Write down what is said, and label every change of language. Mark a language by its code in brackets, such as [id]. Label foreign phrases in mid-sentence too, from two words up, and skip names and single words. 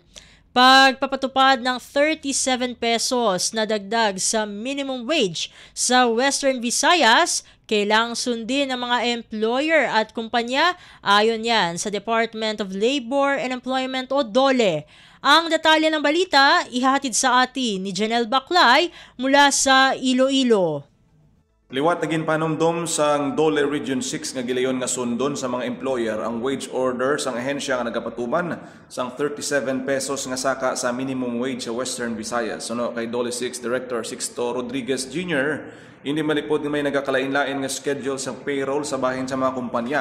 [tl] Pagpapatupad ng 37 pesos na dagdag sa [en] minimum wage [tl] sa Western Visayas, kailangang sundin ng mga employer at kumpanya ayon yan sa Department of Labor and Employment o DOLE. Ang detalye ng balita ihahatid sa atin ni Janelle Baclay mula sa Iloilo. [hil] Liwat naging panumdum sang DOLE Region 6 nga gilayon nga sundon sa mga employer ang [en] wage order [hil] sang ahensya nga nagapatuman sang 37 pesos nga saka sa [en] minimum wage [hil] sa Western Visayas. Suno kay DOLE 6 Director Sixto Rodriguez Jr., hindi malipod nga may nagakalain-lain nga schedule sa payroll sa bahin sa mga kumpanya.